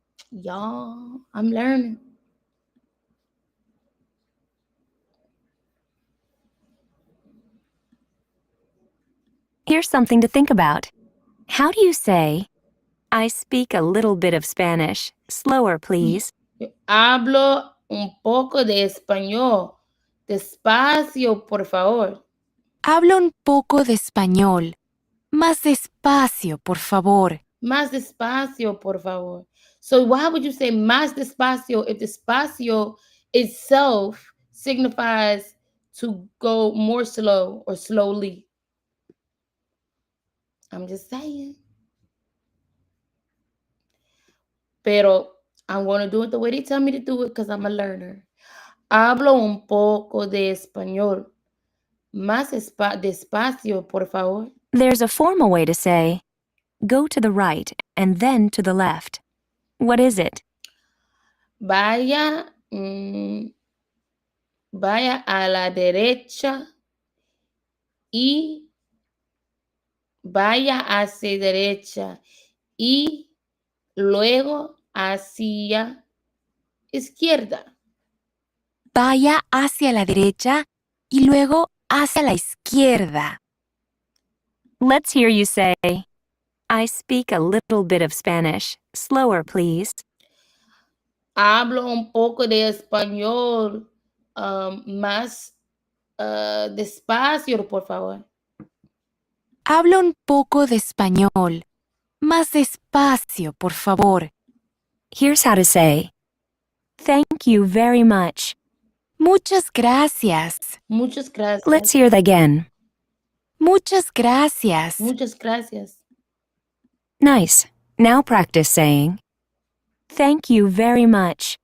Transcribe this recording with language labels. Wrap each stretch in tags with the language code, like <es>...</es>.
<en>Y'all, I'm learning. Here's something to think about. How do you say, I speak a little bit of Spanish? Slower, please.</en> <es>Hablo un poco de español. Despacio, por favor. Hablo un poco de español. Más despacio, por favor. Más despacio, por favor.</es> <en>So why would you say más despacio if despacio itself signifies to go more slow or slowly? I'm just saying.</en> <es>Pero</es> <en>I'm going to do it the way they tell me to do it because I'm a learner.</en> <es>Hablo un poco de español. Más despacio, por favor.</es> <en>There's a formal way to say, go to the right and then to the left. What is it?</en> <es>Vaya, vaya a la derecha y vaya hacia derecha y luego hacia izquierda. Vaya hacia la derecha y luego hacia la izquierda.</es> <en>Let's hear you say, I speak a little bit of Spanish. Slower, please.</en> <es>Hablo un poco de español. Más despacio, por favor. Hablo un poco de español. Más despacio, por favor.</es> <en>Here's how to say, thank you very much.</en> <es>Muchas gracias. Muchas gracias.</es> <en>Let's hear that again.</en> <es>Muchas gracias. Muchas gracias.</es> <en>Nice. Now practice saying, thank you very much.</en>